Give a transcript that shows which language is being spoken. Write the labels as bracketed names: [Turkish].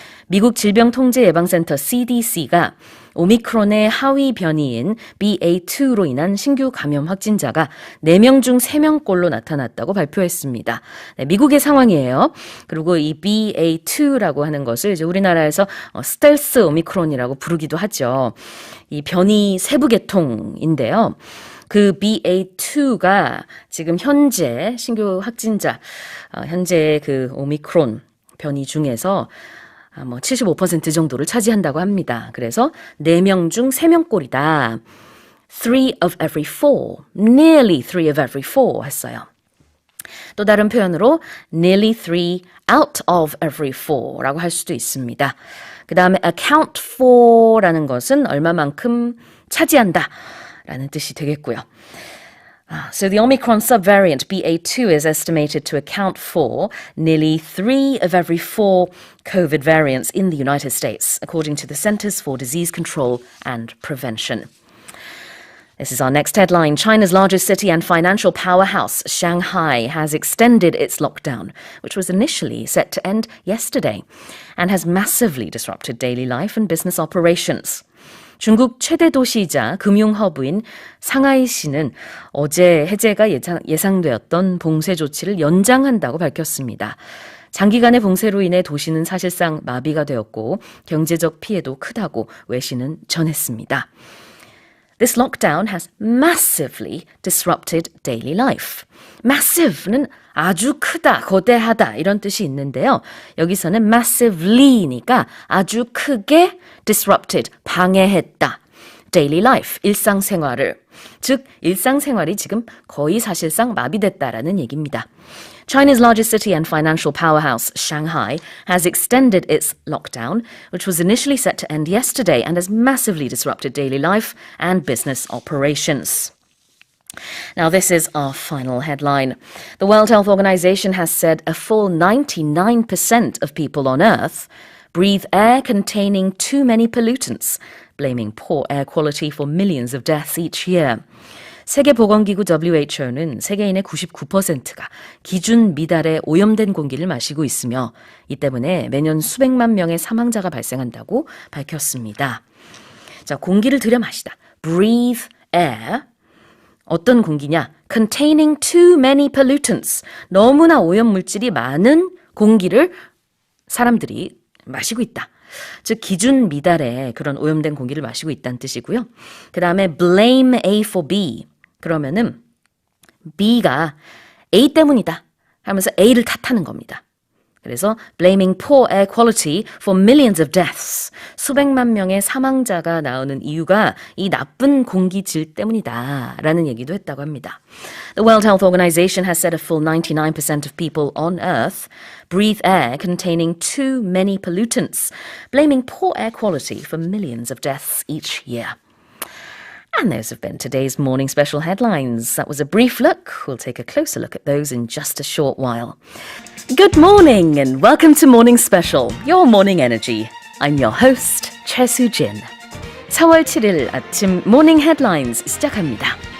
[Korean] 미국 질병통제예방센터 CDC가 오미크론의 하위 변이인 BA2로 인한 신규 감염 확진자가 4명 중 3명꼴로 나타났다고 발표했습니다. 네, 미국의 상황이에요. 그리고 이 BA2라고 하는 것을 이제 우리나라에서 스텔스 오미크론이라고 부르기도 하죠. 이 변이 세부 계통인데요. 그 BA2가 지금 현재 신규 확진자, 현재 그 오미크론 변이 중에서 75% 정도를 차지한다고 합니다. 그래서 4명 중 3명꼴이다. [English] 3 of every 4, nearly 3 of every 4 [Korean] 했어요. 또 다른 표현으로 [English] nearly 3 out of every 4 [Korean] 라고 할 수도 있습니다. 그 다음에 account for라는 것은 얼마만큼 차지한다 라는 뜻이 되겠고요. [English] So the Omicron subvariant BA2 is estimated to account for nearly 3 of every 4 COVID variants in the United States, according to the Centers for Disease Control and Prevention. This is our next headline. China's largest city and financial powerhouse, Shanghai, has extended its lockdown, which was initially set to end yesterday, and has massively disrupted daily life and business operations. [Korean] 중국 최대 도시이자 금융 허브인 상하이시는 어제 해제가 예상되었던 봉쇄 조치를 연장한다고 밝혔습니다. 장기간의 봉쇄로 인해 도시는 사실상 마비가 되었고 경제적 피해도 크다고 외신은 전했습니다. [English] This lockdown has massively disrupted daily life. [Korean] massive는 아주 크다, 거대하다 이런 뜻이 있는데요. 여기서는 massively니까 아주 크게 disrupted, 방해했다. [English] daily life, [Korean] 일상생활을. 즉, 일상생활이 지금 거의 사실상 마비됐다라는 얘기입니다. [English] China's largest city and financial powerhouse, Shanghai, has extended its lockdown, which was initially set to end yesterday and has massively disrupted daily life and business operations. Now, this is our final headline. The World Health Organization has said a full 99% of people on Earth breathe air containing too many pollutants, blaming poor air quality for millions of deaths each year. [Korean] 세계보건기구 WHO는 세계인의 99%가 기준 미달의 오염된 공기를 마시고 있으며 이 때문에 매년 수백만 명의 사망자가 발생한다고 밝혔습니다. 자, 공기를 들여 마시다. [English] Breathe air. [Korean] 어떤 공기냐? [English] Containing too many pollutants. [Korean] 너무나 오염물질이 많은 공기를 사람들이 마시고 있다. 즉 기준 미달의 그런 오염된 공기를 마시고 있다는 뜻이고요. 그 다음에 [English] blame A for B. [Korean] 그러면은 B가 A 때문이다 하면서 A를 탓하는 겁니다. [English] 그래서 blaming poor air quality for millions of deaths. [Korean] 수백만 명의 사망자가 나오는 이유가 이 나쁜 공기질 때문이다 라는 얘기도 했다고 합니다. [English] The World Health Organization has said a full 99% of people on Earth breathe air containing too many pollutants, blaming poor air quality for millions of deaths each year. And those have been today's morning special headlines. That was a brief look. We'll take a closer look at those in just a short while. Good morning and welcome to Morning Special, your morning energy. I'm your host, Choi Soo-jin. [Korean] 4월 7일 아침 모닝 헤드라인즈 시작합니다.